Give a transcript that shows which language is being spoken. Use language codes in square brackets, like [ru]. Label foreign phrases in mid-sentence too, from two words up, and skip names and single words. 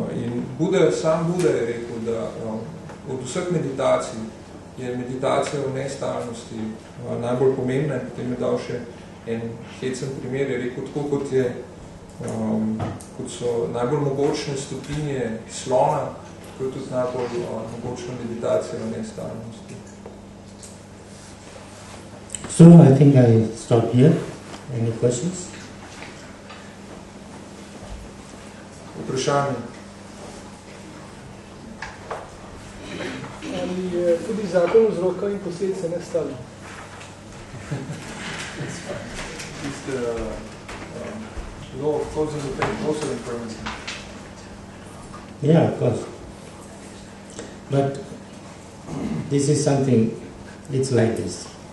[sl] In sam Buda je rekel, da od vseh meditacij je meditacija o nestalnosti najbolj pomembna, in potem je dal še en hecen primer, je rekel, tako kot so najbolj mogočne stopinje slona, tako je tudi najbolj mogočna meditacija o nestalnosti. [en] So I think I stop here. Any questions? [sl] Vprašanje. Ali je tudi zakon vzroka in posledice nestalno? [en] Is the law of cause and effect also impermanent? Yeah, of course. But this is something, it's like this.